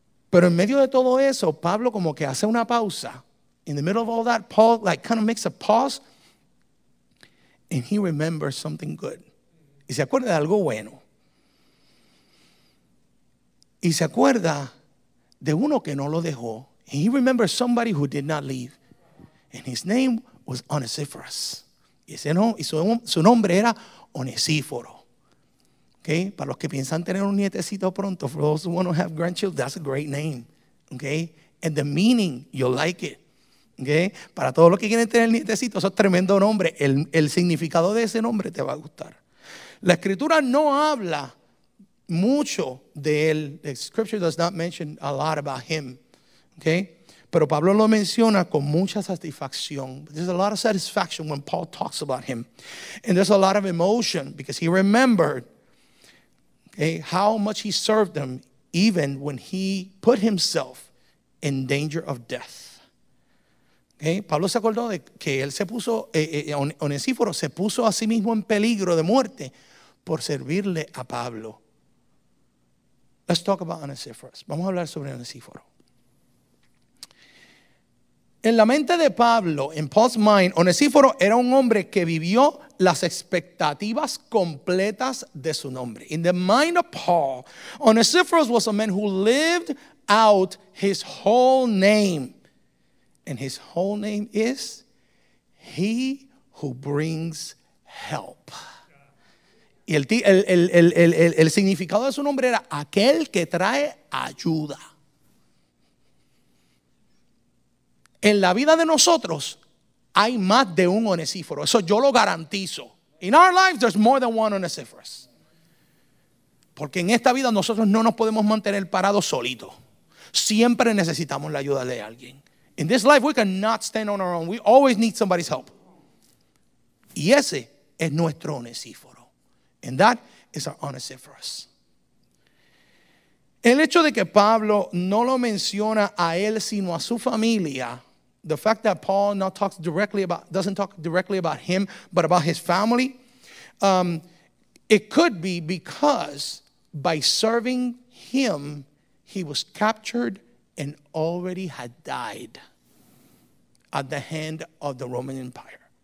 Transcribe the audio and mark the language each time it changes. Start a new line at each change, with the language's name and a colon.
Spanish: Pero en medio de todo eso, Pablo como que hace una pausa.
English: In the middle of all that, Paul like kind of makes a pause and he remembers something good.
Spanish: Y se acuerda de algo bueno. Y se acuerda de uno que no lo dejó.
English: And he remembers somebody who did not leave. And his name was Onesiphorus.
Spanish: Y su nombre era Onesíforo.
English: Okay?
Spanish: Para los que piensan tener un nietecito pronto,
English: for those who want to have grandchildren, that's a great name. Okay? And the meaning, you'll like it. Okay?
Spanish: Para todos los que quieren tener nietecitos, eso es tremendo nombre. El significado de ese nombre te va a gustar. La escritura no habla mucho de él.
English: The scripture does not mention a lot about him. Okay?
Spanish: Pero Pablo lo menciona con mucha satisfacción.
English: There's a lot of satisfaction when Paul talks about him. And there's a lot of emotion because he remembered how much he served them even when he put himself in danger of death.
Spanish: Pablo se acordó de que él se puso, Onesíforo se puso a sí mismo en peligro de muerte por servirle a Pablo.
English: Let's talk about Onesiphorus.
Spanish: Vamos a hablar sobre Onesíforo. En la mente de Pablo, en
English: Paul's mind,
Spanish: Onesíforo era un hombre que vivió las expectativas completas de su nombre.
English: In the mind of Paul, Onesiphorus was a man who lived out his whole name. And his whole name is He Who Brings Help.
Spanish: Y el significado de su nombre era aquel que trae ayuda. En la vida de nosotros hay más de un Onesíforo. Eso yo lo garantizo.
English: In our lives there's more than one Onesiphorus.
Spanish: Porque en esta vida nosotros no nos podemos mantener parados solitos. Siempre necesitamos la ayuda de alguien.
English: In this life we cannot stand on our own. We always need somebody's help.
Spanish: Y ese es nuestro Onesíforo.
English: And that is our Onesiphorus.
Spanish: El hecho de que Pablo no lo menciona a él sino a su familia,
English: the fact that Paul doesn't talk directly about him, but about his family, it could be because by serving him, he was captured and already had died at the hand of the Roman Empire.